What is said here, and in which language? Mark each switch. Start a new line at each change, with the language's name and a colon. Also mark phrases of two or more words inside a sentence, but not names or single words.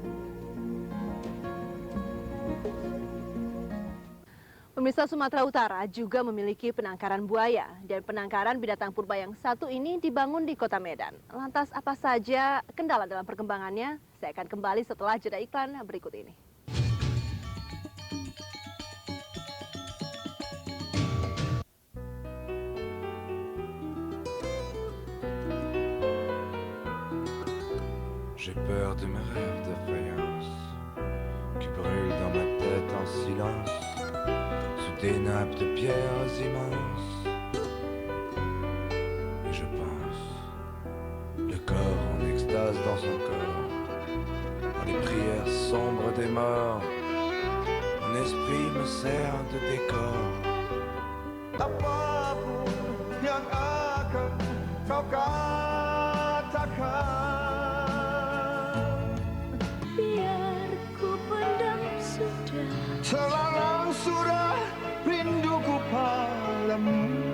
Indonesian: Pemirsa, Sumatera Utara juga memiliki penangkaran buaya, dan penangkaran binatang purba yang satu ini dibangun di Kota Medan. Lantas apa saja kendala dalam perkembangannya? Saya akan kembali setelah jeda iklan berikut ini.
French: J'ai peur de mes rêves de faïence qui brûlent dans ma tête en silence sous des nappes de pierres immenses. Et je pense, le corps en extase dans son corps, dans les prières sombres des morts, mon esprit me sert de décor.
Indonesian: Apapun yang akan kau katakan, selalang sudah rinduku padamu.